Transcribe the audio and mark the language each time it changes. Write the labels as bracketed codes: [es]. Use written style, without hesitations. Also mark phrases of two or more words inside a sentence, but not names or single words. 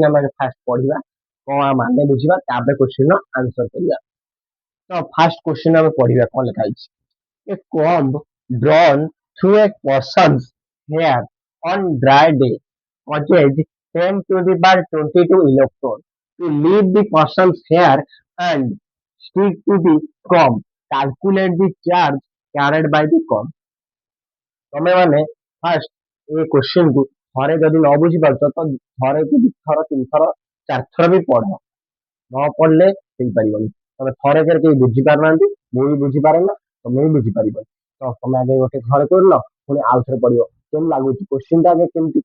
[or] ଆମେ ଫାଷ୍ଟ ପଢିବା କଣ ମାନେ ବୁଝିବା ତାପରେ କ୍ୱେଶ୍ଚିନ୍ ର ଆନ୍ସର କରିବା ତ ଫାଷ୍ଟ କ୍ୱେଶ୍ଚିନ୍ ଆମେ ପଢିବା କଣ ଲେଖା ହେଇଛି [en] a comb drawn through a person's hair on dry day causes 10 to the power 22 electrons to leave the person's hair and stick to the comb. Calculate the charge carried by the comb. [or] ତମେ ମାନେ ଫାଷ୍ଟ ଏ କ୍ୱେଶ୍ଚିନ୍ କୁ ଥରେ ଯଦି ନ ବୁଝିପାରୁଛ ତ ଥରେ କି ଦିଥର ତିନିଥର ଚାରିଥର ବି ପଢ ନ ପଢିଲେ ହେଇପାରିବନି ତମେ ଥରେ କେହି ବୁଝିପାରୁନାହାନ୍ତି ମୁଁ ବି ବୁଝିପାରେ ନା ତମେ ବି ବୁଝିପାରିବନି ତ ତମେ ଆଗେ ଗୋଟେ ଘରେ କରିଲ ପୁଣି ଆଉ ଥରେ ପଢିବ କେମିତି ଲାଗୁଛି କୋଶ୍ଚିନ୍ ଟା ଆଗେ କେମିତି